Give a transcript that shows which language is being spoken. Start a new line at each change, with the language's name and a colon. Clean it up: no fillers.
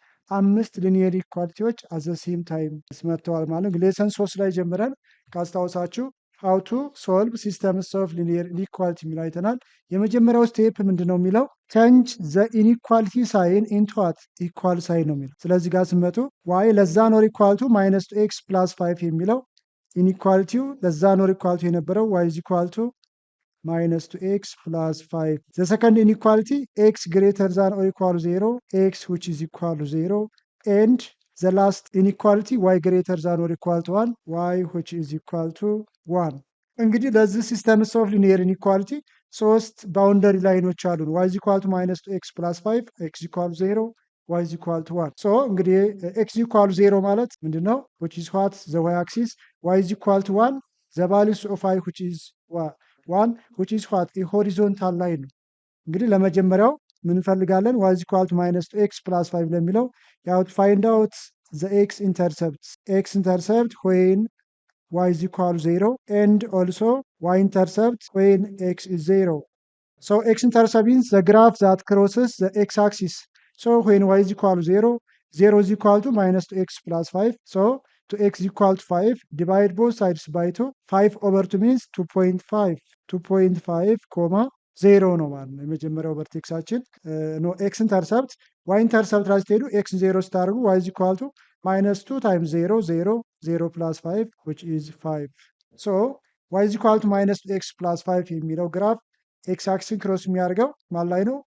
Amharic: 5 ሊኒየር ኢኒኳሊቲዎች አዘሴም ታይም መጥተዋል ማለት ነው። ሌሰን 3 ላይ ጀምረን ካስታወሳችሁ
English: ሃው ቱ ሶልቭ ሲስተምስ ኦፍ ሊኒየር ኢኒኳሊቲ
Amharic: የሚል አይተናል። የመጀመሪያው ስቴፕ ምንድን ነው የሚለው
English: ቼንጅ ዘ ኢኒኳሊቲ ሳይን ኢንቱ ዋት ኢኳል ሳይን
Amharic: ነው የሚለው። ስለዚህ ጋር ስመጡ
English: ዋይ ለዛ ኖር ኢኳልቱ ማይነስ ቱ ኤክስ ፕላስ 5
Amharic: የሚለው ኢኒኳሊቲው ለዛ ኖር ኢኳልቱ የነበረው
English: ዋይ ኢዝ ኢኳልቱ minus 2x plus 5. The second inequality x greater than or equal to 0, x which is equal to 0, and the last inequality y greater than or equal to 1, y which is equal to 1.
Amharic: እንግዲህ ለዚህ ሲስተምስ ኦፍ ሊኒየር ኢኒኳሊቲ 3 ባውንደሪ ላይኖች አሉ።
English: y is equal to minus 2x plus 5, x is equal to 0, y is equal to 1. so
Amharic: እንግዲህ
English: x is equal to 0
Amharic: ማለት ምንድነው?
English: which is what the y axis, y is equal to 1, the values of y which is 1 which is what
Amharic: የሆሪዞንታል ላይን ነው። እንግዲህ ለመጀመሪያው ምን እንፈልጋለን?
English: y is equal to minus 2x plus 5
Amharic: ለሚለው ያው
English: find out the x intercept when y is equal to 0 and also y intercept when x is 0. so x intercept means the graph that crosses the x-axis. so when y is equal to 0, 0 is equal to minus 2x plus 5. so to x is equal to 5, divide both sides by 2. 5 over 2 means 2.5 comma 0
Amharic: ነው ማለት ነው። የመጀመሪያው ቨርቴክሳችን ነው ኤክስ ኢንተርሰፕት። ዋይ ኢንተርሰፕት ላይ ስትሄዱ ኤክስ 0 ስታደርጉ ዋይ ኢዝ ኢኳል ቱ ማይነስ 2 ታይምስ 0 0 0 ፕላስ 5
English: which is 5.
Amharic: so ዋይ ኢዝ ኢኳል ቱ ማይነስ ኤክስ ፕላስ 5 የሚለው ግራፍ ኤክስ አክሲን ክሮስ የሚያደርገው ማን ላይ ነው?